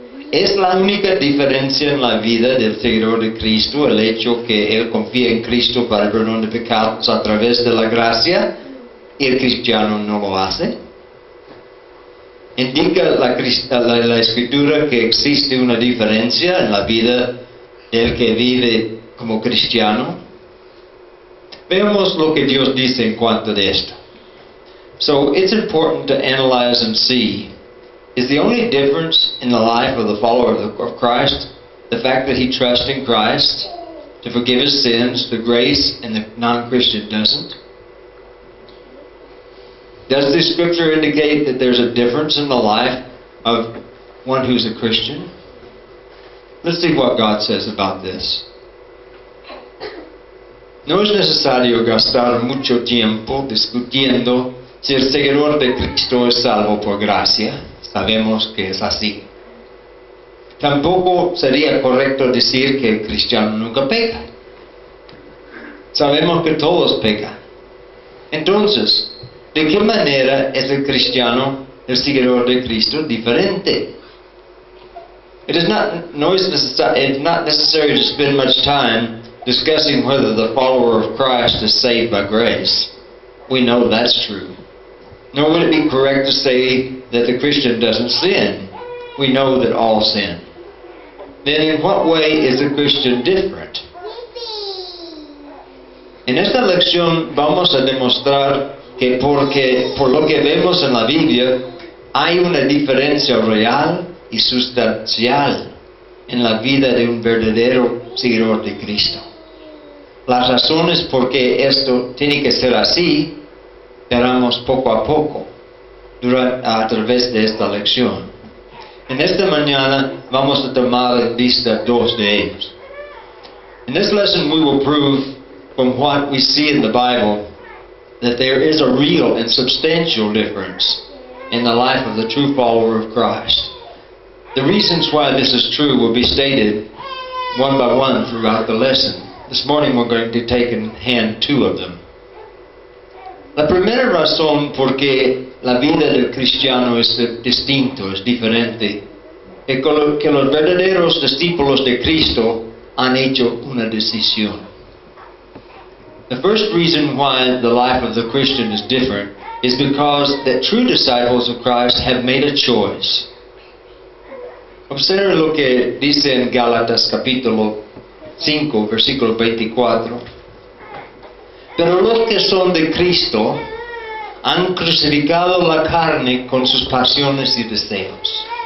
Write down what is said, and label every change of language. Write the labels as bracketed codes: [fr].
[es] ¿Es la única diferencia en la vida del seguidor de Cristo el hecho que él confía en Cristo para el perdón de pecados a través de la gracia y el cristiano no lo hace? ¿Indica la Escritura que existe una diferencia en la vida del que vive como cristiano? Veamos lo que Dios dice en cuanto a esto. [en] So it's important to analyze and see, is the only difference in the life of the follower of Christ the fact that he trusts in Christ to forgive his sins, the grace, and the non-Christian doesn't? Does the Scripture indicate that there's a difference in the life of one who's a Christian? Let's see what God says about this. [es] No es necesario gastar mucho tiempo discutiendo si el seguidor de Cristo es salvo por gracia. Sabemos que es así. Tampoco sería correcto decir que el cristiano nunca peca. Sabemos que todos pecan. Entonces, ¿de qué manera es el cristiano, el seguidor de Cristo, diferente? [en] It's not necessary to spend much time discussing whether the follower of Christ is saved by grace. We know that's true. Nor would it be correct to say that the Christian doesn't sin. We know that all sin. Then in what way is the Christian different? [es] En esta lección vamos a demostrar que por lo que vemos en la Biblia, hay una diferencia real y sustancial en la vida de un verdadero seguidor de Cristo. Las razones por qué esto tiene que ser así, veremos poco a poco a través de esta lección. En esta mañana vamos a tomar en vista dos de ellos. [en] In this lesson we will prove from what we see in the Bible that there is a real and substantial difference in the life of the true follower of Christ. The reasons why this is true will be stated one by one throughout the lesson. This morning we're going to take in hand two of them. [es] La primera razón por qué la vida del cristiano es distinto, es diferente, es que los verdaderos discípulos de Cristo han hecho una decisión. [en] The first reason why the life of the Christian is different is because the true disciples of Christ have made a choice. [es] Observe lo que dice en Gálatas capítulo 5, versículo 24. Pero los que son de Cristo han crucificado la carne con sus pasiones y deseos.